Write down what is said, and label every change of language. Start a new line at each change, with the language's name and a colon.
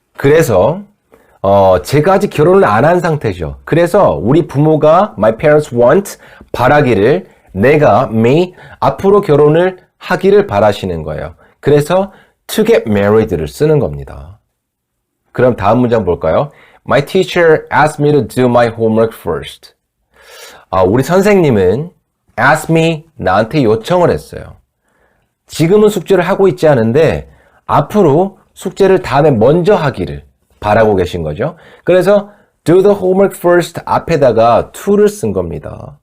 Korean: 그래서 제가 아직 결혼을 안 한 상태죠. 그래서 우리 부모가
English: my parents want
Korean: 바라기를 내가 me 앞으로 결혼을 하기를 바라시는 거예요. 그래서
English: to get married
Korean: 를 쓰는 겁니다. 그럼 다음 문장 볼까요?
English: My teacher asked me to do my homework first.
Korean: 우리 선생님은
English: ask me,
Korean: 나한테 요청을 했어요. 지금은 숙제를 하고 있지 않은데 앞으로 숙제를 다음에 먼저 하기를 바라고 계신 거죠. 그래서
English: do the homework first
Korean: 앞에다가 to를 쓴 겁니다.